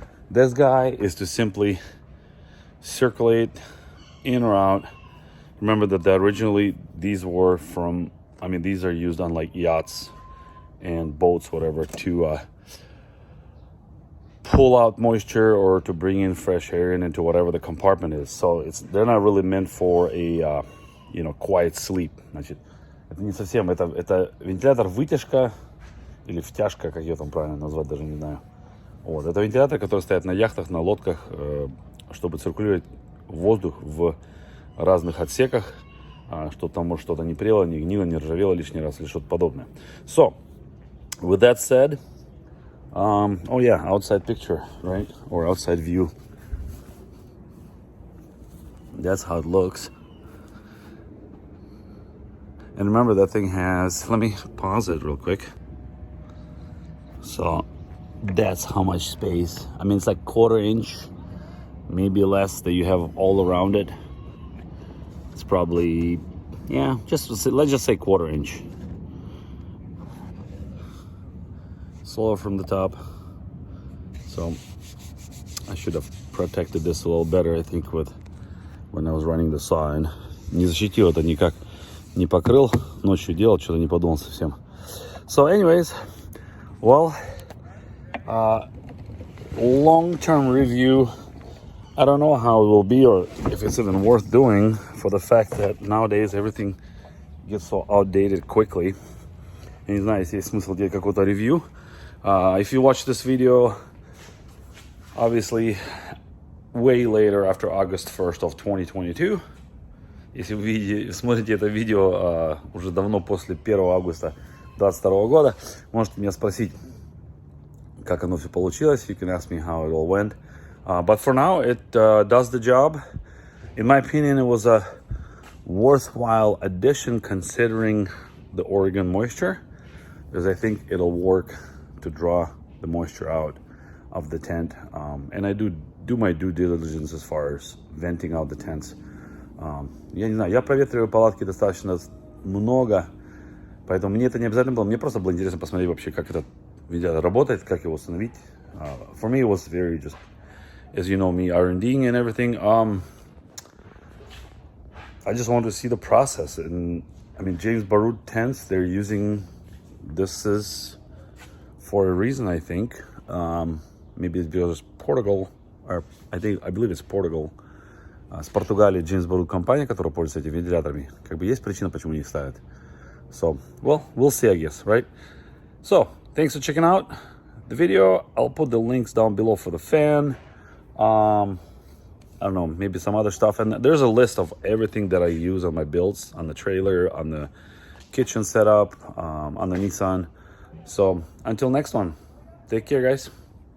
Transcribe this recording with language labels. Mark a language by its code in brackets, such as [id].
[en] This guy is to simply circulate in or out. Remember that originally these were from I mean, these are used on like yachts and boats, whatever, to pull out moisture or to bring in fresh air into whatever the compartment is. So they're not really meant for a quiet sleep. [ru] Значит, это не совсем, это вентилятор вытяжка или втяжка, как ее там правильно назвать, даже не знаю. Вот, это вентилятор, который стоит на яхтах, на лодках, чтобы циркулировать воздух в разных отсеках, чтобы там, может, что-то не прело, не гнило, не ржавело лишний раз или что-то подобное. [en] So, with that said, oh yeah, outside picture, right? Or outside view. That's how it looks. And remember, that thing has, let me pause it real quick. So that's how much space. I mean, it's like 1/4 inch, maybe less, that you have all around it. It's probably, yeah, let's just say 1/4 inch. Solar from the top. So I should have protected this a little better, I think, when I was running the saw. [ru] And не защитил это никак, не покрыл. Ночью делал, что-то не подумал совсем. [en] So anyways, well, long-term review. I don't know how it will be or if it's even worth doing, for the fact that nowadays everything gets so outdated quickly. [ru] Я не знаю, если есть смысл делать какой-то ревью. [en] If you watch this video, obviously, way later after August 1st of 2022, [ru] если вы смотрите это видео уже давно после 1 августа 2022 года, можете меня спросить, как оно все получилось. [en] You can ask me how it all went. But for now, it does the job. In my opinion, it was a worthwhile addition considering the Oregon moisture, because I think it'll work to draw the moisture out of the tent. And I do my due diligence as far as venting out the tents. [ru] Я не знаю, я проветриваю палатки достаточно много, поэтому мне это не обязательно было. Мне просто было интересно посмотреть вообще, как этот вентилятор работает, как его установить. [en] For me, it was very just, as you know me, R&Ding and everything. I just wanted to see the process. And I mean, James Baroud tents, they're using this is for a reason, I think. Maybe it's because Portugal, or I believe it's Portugal. [ru] С Португалии James Baroud компания, которая пользуется этими вентиляторами. Как бы есть причина, почему они их ставят. [en] So, well, we'll see, I guess, right? So, thanks for checking out the video. I'll put the links down below for the fan. I don't know, maybe some other stuff. And there's a list of everything that I use on my builds, on the trailer, on the kitchen setup, on the Nissan. So, until next one, take care, guys.